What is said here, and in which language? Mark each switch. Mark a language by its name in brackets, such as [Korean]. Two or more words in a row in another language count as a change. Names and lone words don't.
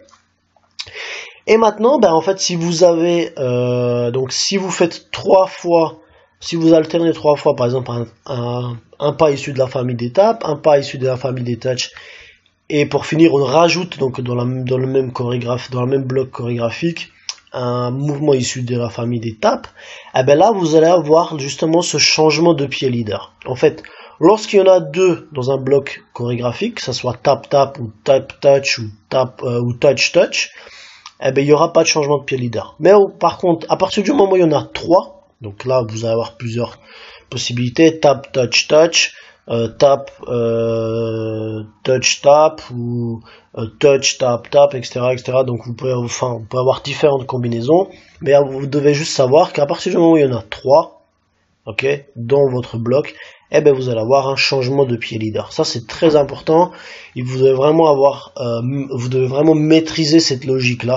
[French] Et maintenant, en fait, si vous avez donc si vous faites 3 fois, si vous alternez 3 fois, par exemple un pas issu de la famille des tapes, un pas issu de la famille des touch, et pour finir, on rajoute donc dans le même chorégraphe, dans le même bloc chorégraphique, un mouvement issu de la famille des tapes, et ben là vous allez avoir justement ce changement de pied leader. En fait, lorsqu'il y en a deux dans un bloc chorégraphique, que ce soit tap tap ou tap touch ou tap ou touch touch, eh ben il y aura pas de changement de pied leader. Mais par contre, à partir du moment où il y en a 3, donc là vous allez avoir plusieurs possibilités, tap touch touch, tap touch tap ou touch tap tap, etc., etc. Donc vous pouvez avoir différentes combinaisons, mais vous devez juste savoir qu'à partir du moment où il y en a 3, ok, dans votre bloc, eh ben vous allez avoir un changement de pied leader. Ça c'est très important. Et vous devez vraiment vous devez vraiment maîtriser cette logique là.